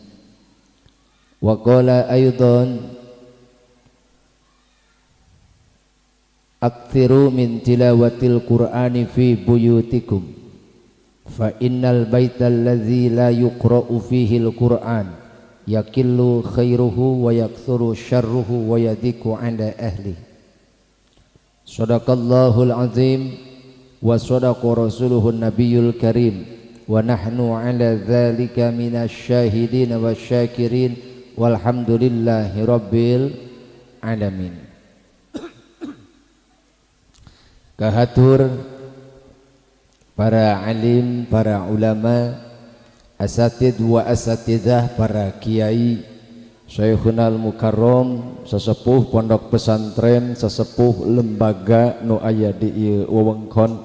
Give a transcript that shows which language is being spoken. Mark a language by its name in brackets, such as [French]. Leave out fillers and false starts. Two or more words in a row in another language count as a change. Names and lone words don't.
[Arabic] وقال أيضا، أكثروا من تلاوة القرآن في بيوتكم فإن البيت الذي لا يقرأ فيه القرآن يقل خيره ويكثر شره ويضيق على أهل. صدق الله العظيم وصدق رسوله النبي الكريم ونحن على ذلك من الشاهدين والشاكرين والحمد لله رب العالمين. [Sundanese] Kahatur para alim, para ulama, [Arabic] أساتيذ وأساتذة, [Sundanese] para kiai, [Arabic] شيخنا المكرم [Sundanese] sesepuh pondok pesantren, sesepuh lembaga nu aya di ieu wewengkon.